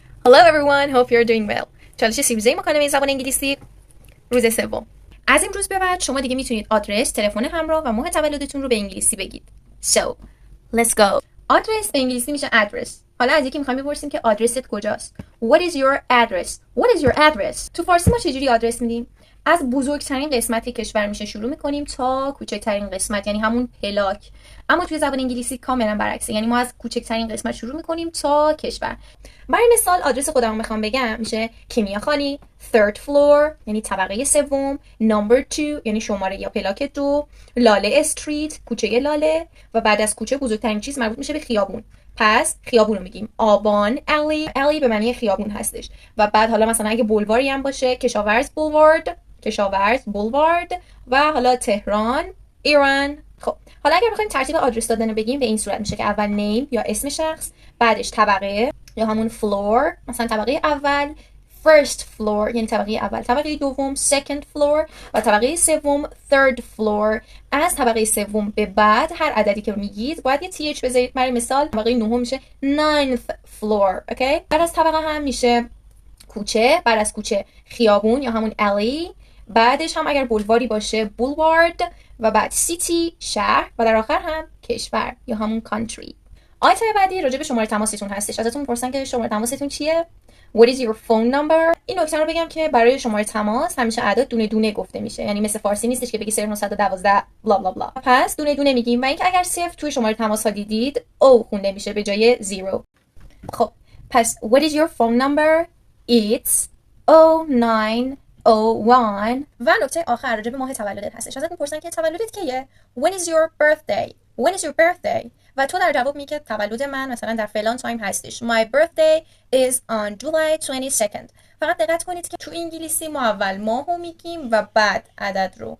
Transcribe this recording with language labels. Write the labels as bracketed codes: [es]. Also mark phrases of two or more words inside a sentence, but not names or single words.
[en] Hello everyone, hope you're doing well. [fa] چالش 13 مکالمه زبان انگلیسی روز سوم. از امروز به بعد شما دیگه میتونید آدرس، تلفن همراه و ماه تولدتون رو به انگلیسی بگید. [en] So, let's go. [fa] آدرس به انگلیسی میشه address. حالا از یکی میخوایم بپرسیم که آدرست کجاست. [en] What is your address? What is your address? [fa] تو فارسی ما چجوری آدرس میدیم؟ از بزرگترین قسمت کشور میشه شروع میکنیم تا کوچکترین قسمت، یعنی همون پلاک. اما توی زبان انگلیسی کاملا برعکسه، یعنی ما از کوچکترین قسمت شروع میکنیم تا کشور. برای مثال آدرس خودم میخوام بگم میشه کیمیا خانی [en] third floor [fa] یعنی طبقه سوم، [en] number 2 [fa] یعنی شماره یا پلاک 2، لاله استریت کوچه لاله، و بعد از کوچه بزرگترین چیز مربوط میشه به خیابون. پس خیابون رو میگیم آبان الی به معنی خیابون هستش. و بعد حالا مثلا اگه بولواری هم باشه کشاورز بولوارد و حالا تهران ایران. خب حالا اگر بخوایم ترتیب آدرس دادن رو بگیم به این صورت میشه که اول نیم یا اسم شخص، بعدش طبقه یا همون فلور، مثلا طبقه اول [en] first floor [fa] یعنی طبقه اول، طبقه دوم [en] second floor [fa] و طبقه سوم [en] third floor. [fa] از طبقه سوم به بعد هر عددی که میگید باید یه th بذارید. برای مثال طبقه نهم میشه [en] ninth floor. [fa] اوکی، بعد از طبقه هم میشه کوچه، بعد از کوچه خیابون یا همون alley، بعدش هم اگر بولواری باشه بولوارد، و بعد سیتی شهر، و در آخر هم کشور یا همون country. آیتم بعدی راجع به شماره تماستون هستش. ازتون میپرسن که شماره تماستون چیه؟ [en] What is your phone number؟ [fa] این نکته رو بگم که برای شماره تماس همیشه اعداد دونه دونه گفته میشه، یعنی مثل فارسی نیستش که بگی 0912 بلا بلا بلا. پس دونه دونه میگیم، و اینکه اگر صفر توی شماره تماس ها دیدید او خونده میشه به جای 0. خب پس [en] what is your phone number؟ It's 0901. [fa] و نکته آخر راجع به ماه تولدت هستش. ازت میپرسن که تولدت کیه؟ [en] When is your birthday؟ When is your birthday؟ [fa] و تو در جواب میگی که تولد من مثلا در فلان تایم هستش. [en] My birthday is on July 22nd. [fa] فقط دقت کنید که تو انگلیسی ما اول ماهو میگیم و بعد عدد رو.